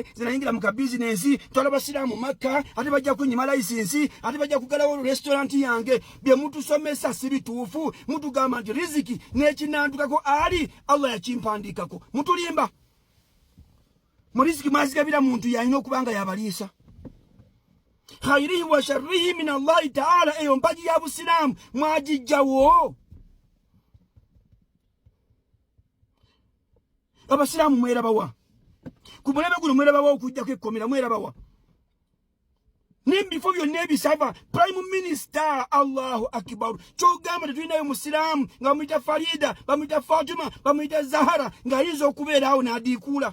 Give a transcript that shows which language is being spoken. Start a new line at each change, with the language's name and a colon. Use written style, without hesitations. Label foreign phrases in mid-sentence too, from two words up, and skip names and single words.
Ganda: zinayingira mu kabizinensi twala basiraamu Makka ate bajja kunyima layisinsi ate bajja kugalawo restaurant yange bye mutusomesa si bituufu mutugamba nti riziki n'ekinandukako ali Allah yakimpandikako mutulimba mu riziki mwazigabira muntu yalina okubanga yabaliisa
Arabic: خيره وشره من الله تعالى
Ganda: eyo mpaji ya busiraamu mwagijjawo. Abasiraamu mwerabawa ku muleme guno mwerabawa okujjako ekkomera mwerabawa n'ebifo byonna ebisava
English: prime minister
Arabic: الله أكبر
Ganda: kyogamba tetulinayo musiraamu nga bamuyita Farida bamuyita Fatima bamuyita Zahara ng'ayinza okubeerawo n'adiikuula.